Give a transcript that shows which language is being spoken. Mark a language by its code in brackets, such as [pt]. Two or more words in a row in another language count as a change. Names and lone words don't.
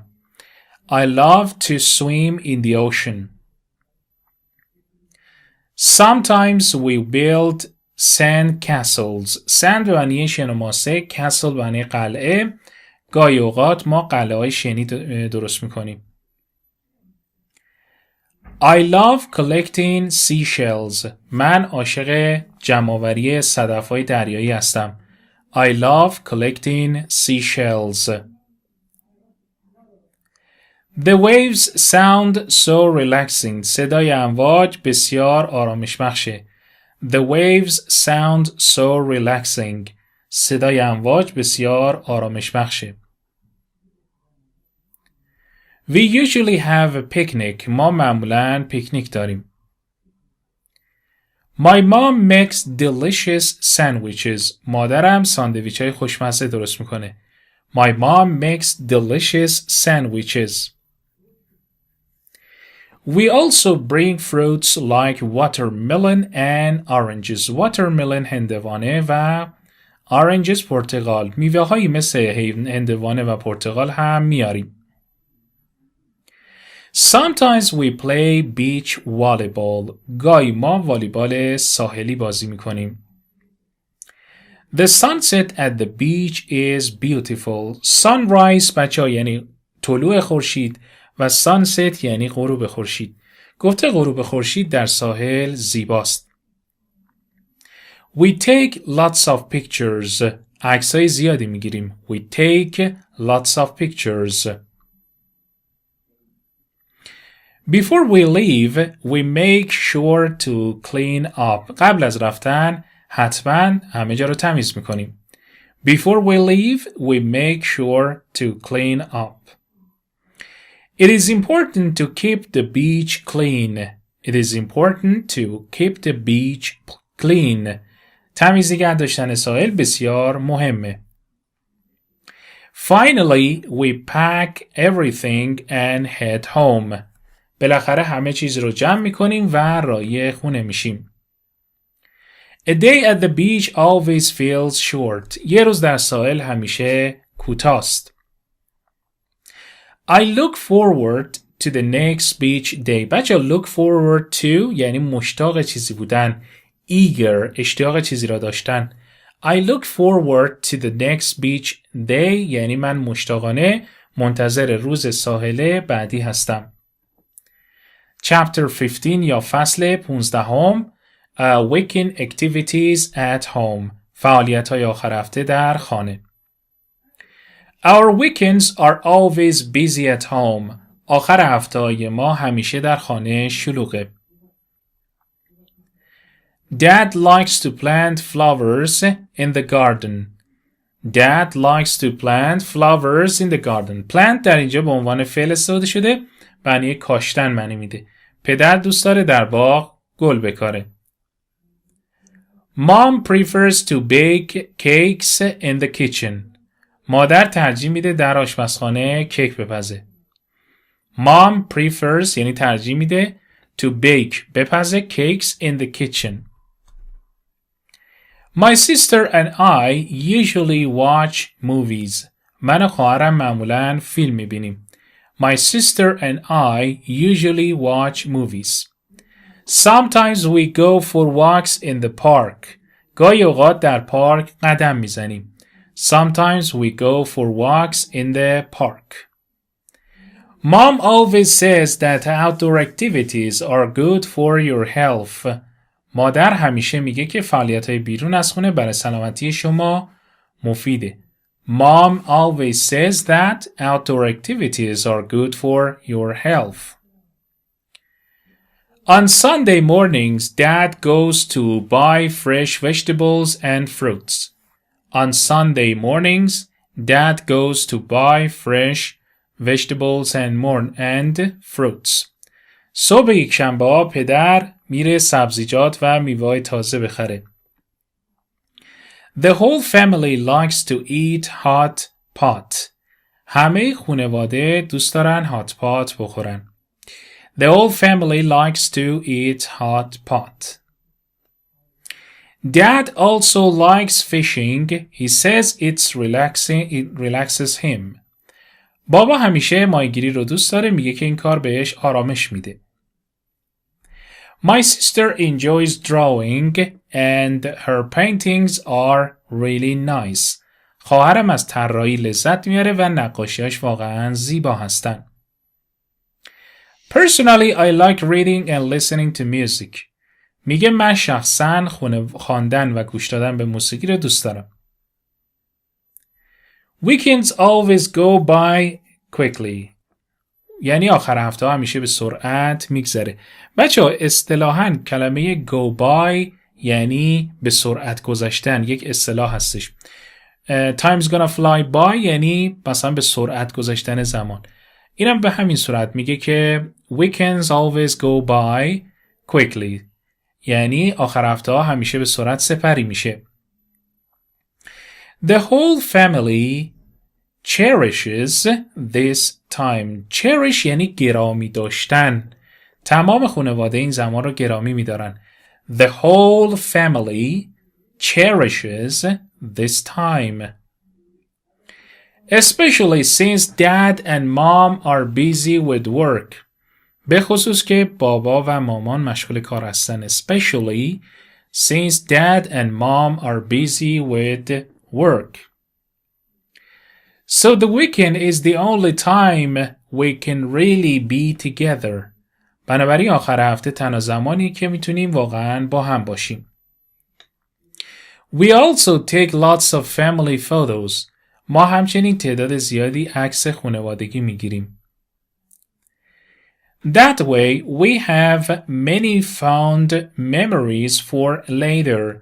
[en] I love to swim in the ocean. Sometimes we build sand castles. [fa] sand به معنی شن و ماسه، castle به معنی قلعه. گاهی اوقات ما قلعه های شنی درست میکنیم. [en] I love collecting seashells. [fa] من عاشق جمع‌آوری صدف‌های دریایی هستم. [en] I love collecting seashells. The waves sound so relaxing. [fa] صدای امواج بسیار آرامش بخشه. [en] The waves sound so relaxing. [fa] صدای امواج بسیار آرامش بخشه. [en] We usually have a picnic. [fa] ما معمولاً پیکنیک داریم. [en] My mom makes delicious sandwiches. [fa] مادرم ساندویچ های خوشمزه درست میکنه. [en] My mom makes delicious sandwiches. We also bring fruits like watermelon and oranges. [fa] Watermelon هندوانه و oranges پرتقال. میوه هایی مثل هندوانه و پرتقال هم میاریم. [en] Sometimes we play beach volleyball. [fa] گاهی ما والیبال ساحلی بازی میکنیم. [en] The sunset at the beach is beautiful. [fa] Sunrise بچه‌ها یعنی طلوع خورشید و sunset یعنی غروب خورشید. گفته غروب خورشید در ساحل زیباست. [en] We take lots of pictures. [fa] عکسای زیادی میگیریم. [en] We take lots of pictures. Before we leave, we make sure to clean up. [fa] قبل از رفتن حتما همه جا رو تمیز میکنیم. [en] Before we leave, we make sure to clean up. It is important to keep the beach clean. It is important to keep the beach clean. [fa] تمیز نگه داشتن ساحل بسیار مهمه. [en] Finally, we pack everything and head home. [fa] بالاخره همه چیز رو جمع میکنیم و راهی خونه میشیم. [en] A day at the beach always feels short. [fa] یه روز در ساحل همیشه کوتاست. [en] I look forward to the next beach day. [fa] بچه [en] look forward to [fa] یعنی مشتاق چیزی بودن. Eager اشتیاق چیزی را داشتن. [en] I look forward to the next beach day [fa] یعنی من مشتاقانه منتظر روز ساحل بعدی هستم. [en] Chapter 15 [fa] یا فصل 15 [en] Weekend Activities at Home. [fa] فعالیت‌های آخر هفته در خانه. [en] Our weekends are always busy at home. [fa] آخر هفته‌های ما همیشه در خانه شلوغه. [en] Dad likes to plant flowers in the garden. Dad likes to plant flowers in the garden. [fa] Plant در اینجا به عنوان فعل استفاده شده. معنی کاشتن معنی میده. پدر دوست داره در باغ گل بکاره. [en] Mom prefers to bake cakes in the kitchen. [fa] مادر ترجیح میده در آشپزخانه کیک بپزه. [en] Mom prefers [fa] یعنی ترجیح میده [en] to bake بپزه cakes in the kitchen. My sister and I usually watch movies. [fa] من و خواهرم معمولاً فیلم میبینیم. [en] My sister and I usually watch movies. Sometimes we go for walks in the park. [fa] گاهی اوقات در پارک قدم میزنیم. [en] Sometimes we go for walks in the park. Mom always says that outdoor activities are good for your health. [fa] مادر همیشه میگه که فعالیت‌های بیرون از خونه برای سلامتی شما مفیده. [en] Mom always says that outdoor activities are good for your health. On Sunday mornings, Dad goes to buy fresh vegetables and fruits. On Sunday mornings, Dad goes to buy fresh vegetables and fruits. [fa] صبح یکشنبه‌ها پدر میره سبزیجات و میوه‌های تازه بخره. [en] The whole family likes to eat hot pot. [fa] همه خانواده دوست دارن هات پات بخورن. [en] The whole family likes to eat hot pot. Dad also likes fishing. He says it relaxes him. [fa] بابا همیشه ماهیگیری رو دوست داره، میگه که این کار بهش آرامش میده. [en] My sister enjoys drawing and her paintings are really nice. [fa] خواهرم از طراحی لذت میاره و نقاشیاش واقعا زیبا هستن. [en] Personally, I like reading and listening to music. [fa] میگه من شخصاً خواندن و گوش دادن به موسیقی رو دوست دارم. [en] Weekends always go by quickly. [fa] یعنی آخر هفته ها همیشه به سرعت میگذره. بچه‌ها اصطلاحاً کلمه [en] go by [fa] یعنی به سرعت گذشتن یک اصطلاح هستش. [en] Time's gonna fly by [fa] یعنی مثلا به سرعت گذشتن زمان. اینم به همین صورت میگه که [en] weekends always go by quickly [fa] یعنی آخر هفته ها همیشه به سرعت سپری میشه. [en] The whole family cherishes this time. [fa] cherish یعنی گرامی داشتن. تمام خانواده این زمان رو گرامی میدارن. [en] The whole family cherishes this time. Especially since dad and mom are busy with work. [fa] به خصوص که بابا و مامان مشغول کار هستن. [en] Especially since dad and mom are busy with work. So the weekend is the only time we can really be together. [fa] بنابراین آخر هفته تنها زمانی که میتونیم واقعا با هم باشیم. [en] We also take lots of family photos. [fa] ما همچنین تعداد زیادی عکس خانوادگی میگیریم. [en] That way we have many fond memories for later.